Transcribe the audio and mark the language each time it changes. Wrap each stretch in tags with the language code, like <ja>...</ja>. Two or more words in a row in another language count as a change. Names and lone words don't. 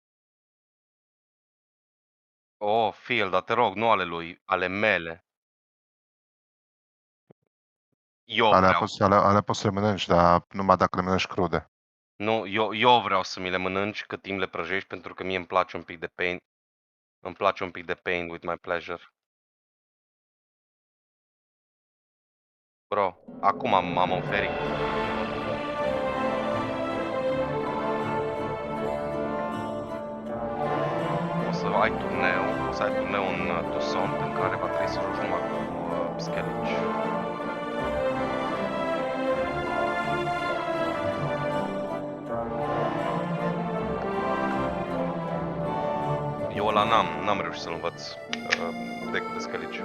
<ro>Oh, Phil, dar te rog, nu ale lui, ale mele. Eu vreau. Alea poți să le mănânci, dar numai dacă le mănânci crude. Nu, eu vreau să mi le mănânci cât timp le prăjești, pentru că mie îmi place un pic de pain. Îmi place un pic de</ro> <en>pain with my pleasure.</en> <ro>Bro, acum m-am oferit. O să ai turneu în Toussaint, în care va trebui să joci numai cu Skellige. Eu ăla n-am reușit să-l învăț deck-ul de Skellige.</ro>